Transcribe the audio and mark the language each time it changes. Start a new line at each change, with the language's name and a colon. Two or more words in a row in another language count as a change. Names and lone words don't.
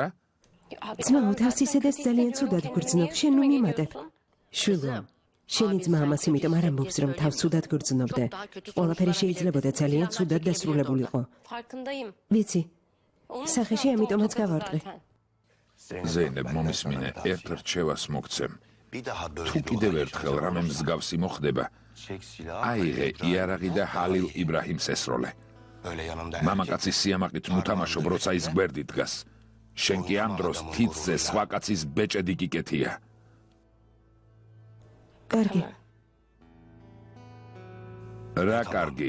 Georgian: ძმაო თავს ისედაც ძალიან ცუდად გრძნობ შენ ნუ მიმატებ შვილო შენი ძმა ამას იმიტომ არ ამბობს რომ თავს ცუდად გრძნობდე ყველაფერი შეიძლებოდა ძალიან ცუდად დასრულებულიყო
Turkish: Farkındayım.
Georgian: ვიცი სახეში ამიტომაც გავარტყე ზეინებ მომისმინე ერთ რჩევას მოგცემ
Turkish: Bir daha böyle
Georgian: თუ კიდევ ერთხელ რამე მსგავსი მოხდება
Turkish: çek silahı.
Georgian: აიღე იარაღი და ჰალილ იბრაჰიმს ესროლე
Turkish: Öyle yanımda.
Georgian: მამაკაცის სიამაყით ნუ თამაშობ როცა ის გვერდით დგას შენ კი ამ დროს თითზე სხვა კაცის ბეჭედი გიკეთია კარგი რა კარგი